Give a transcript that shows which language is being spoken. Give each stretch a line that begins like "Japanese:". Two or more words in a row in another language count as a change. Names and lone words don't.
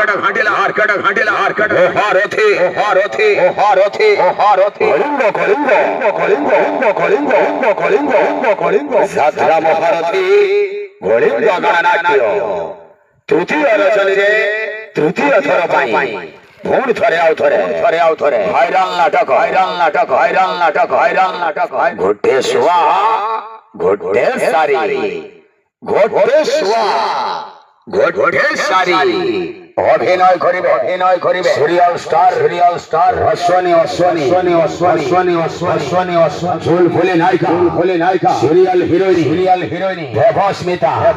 Odia: କଳିଙ୍ଗ ଯାତ୍ରା ମହାରଥୀ କଳିଙ୍ଗ ଗଣନାଟ୍ୟ ତୃତୀୟ ରଜନୀରେ ତୃତୀୟ ଥର ପାଇଁ ପୁଣି ଥରେ ଆଉଥରେ ହଇରାଣ ନାଟକ ଗୋଟେ ଶୁଆ ଗୋଟେ ସାରି ଅଭିନୟ କରିବେ
English: serial star
Odia: ଅଶ୍ୱିନୀ ଫୁଲଫୁଲି ନାୟିକା
English: serial heroine
Odia: দেবস্মিতা